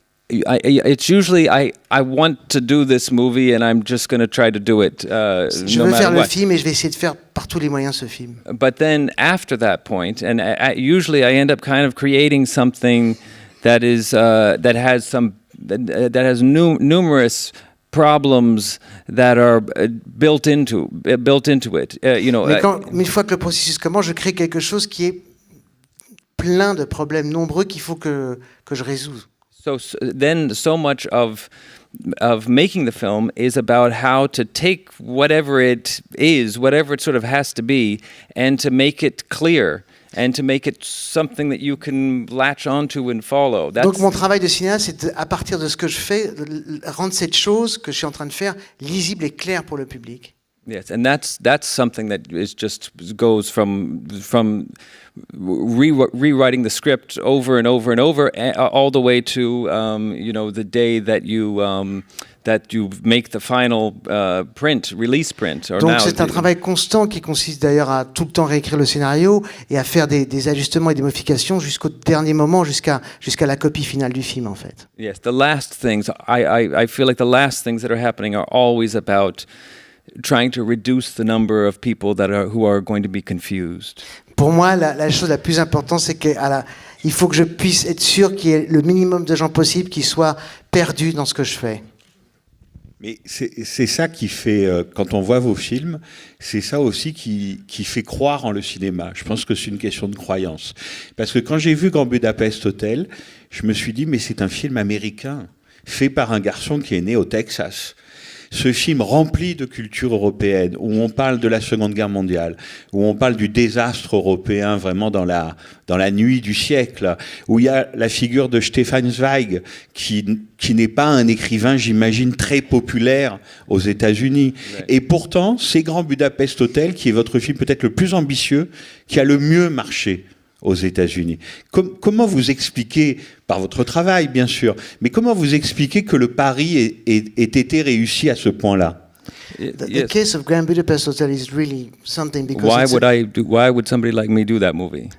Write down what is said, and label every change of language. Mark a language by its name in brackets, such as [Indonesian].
[English] it's usually I want to do this movie and I'm just going to try to do it [French] Je [English] no [French] veux [English] matter [French] faire le [English] what. [French] film et je vais essayer de faire par tous les moyens ce film. [English] But then after that point, and usually I end up kind of creating something that is that has some that has numerous problems that are built into it. [French] Mais une fois que le processus commence, je crée quelque chose qui est plein de problèmes nombreux qu'il faut que je résous. [English] Then so much of making the film is about how to take whatever it is, whatever it sort of has to be, and to make it clear and to make it something that you can latch onto and follow. [French] Donc mon travail de cinéaste, c'est à partir de ce que je fais, de rendre cette chose que je suis en train de faire lisible et claire pour le public. [English] Yes, and that's something that is just goes from rewriting the script over and over and over, all the way to the day that you make the final release print. [French] Donc c'est un travail constant qui consiste d'ailleurs à tout le temps réécrire le scénario et à faire des ajustements et des modifications jusqu'au dernier moment, jusqu'à la copie finale du film en fait. [English] Yes, the last things I feel like the last things that are happening are always about trying to reduce the number of people who are going to be confused. [French] Pour moi, la chose la plus importante, c'est qu'il faut que je puisse être sûr qu'il y ait le minimum de gens possible qui soient perdus dans ce que je fais. Mais c'est ça qui fait, quand on voit vos films, c'est ça aussi qui fait croire en le cinéma. Je pense que c'est une question de croyance. Parce que quand j'ai vu Grand Budapest Hotel, je me suis dit, mais c'est un film américain, fait par un garçon qui est né au Texas. Ce film rempli de culture européenne, où on parle de la Seconde Guerre mondiale, où on parle du désastre européen vraiment dans la nuit du siècle, où il y a la figure de Stefan Zweig, qui n'est pas un écrivain, j'imagine, très populaire aux États-Unis. Ouais. Et pourtant, c'est Grand Budapest Hotel, qui est votre film peut-être le plus ambitieux, qui a le mieux marché aux États-Unis. Comment vous expliquez, par votre travail bien sûr, mais comment vous expliquez que le pari ait été réussi à ce point-là? [English] The case of Grand Budapest Hotel is really something because why would somebody like me do that movie?